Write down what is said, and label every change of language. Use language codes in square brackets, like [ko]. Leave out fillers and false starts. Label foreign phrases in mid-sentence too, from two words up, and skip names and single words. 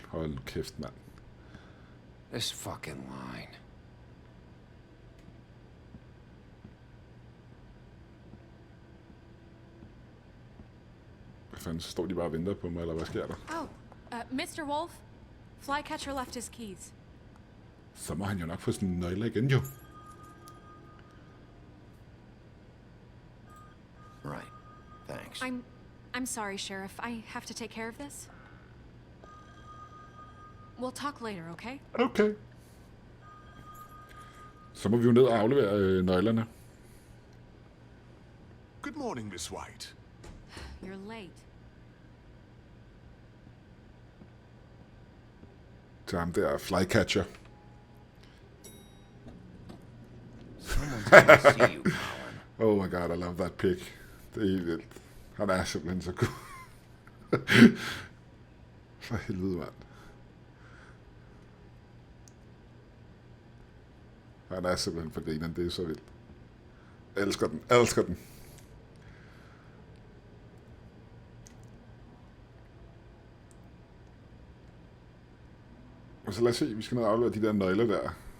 [da] Hold nu kæft, mand. [en] This fucking line. [da] Hvad fanden, så står de bare og venter på mig, eller hvad sker der? [en] Oh, Mr. Wolf, Flycatcher left his keys. [da] Så må han jo nok få sådan en nøgle igen, jo. [en] Right. Thanks. I'm sorry, Sheriff. I have to take care of this. We'll talk later, okay? Okay. [da] Så må vi jo ned og aflevere nøglerne. [en] Good morning, Miss White. You're late. [da] Til ham der Flycatcher. [en] Someone's gonna see you, Colin. Oh my god, I love that pig. [da] Det er helt vildt. Han er simpelthen så god. For helvede, mand. Han er simpelthen for grineren, det er så vildt. Elsker den, elsker den. Og så lad os se, vi skal ned og aflevere de der nøgler der.